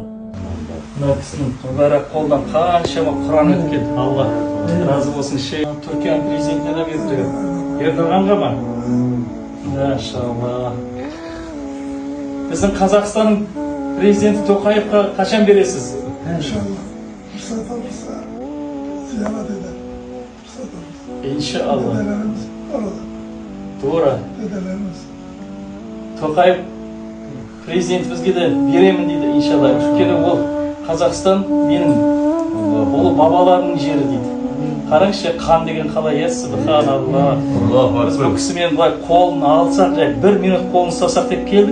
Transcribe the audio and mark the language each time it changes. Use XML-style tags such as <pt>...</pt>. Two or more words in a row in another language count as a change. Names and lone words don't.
<kk>Мына кісінің мұбарак қолдан қаншама Құран өткен. Алла разы болсын. Түркияның президентіне де берді. Ердоғанға ма? Машалла. Біздің Қазақстанның президенті Тоқаевқа қашан бересіз?</kk> <tr>İnşallah. Fırsat olursa ziyaret eder. Fırsat olursa. İnşallah. Dedelerimiz orada. Doğru. Dedelerimiz.</tr> <kk>Тоқаев президентімізге де беремін дейді, иншалла. Өйткені ол Қазақстан менің ұлы бабаларының жері дейді. Қараңызшы, қан деген қалай, субханалла. Біз бұл кісімен былай қолын алсақ, 1 минут қолын ұстасақ деп келдік.</kk>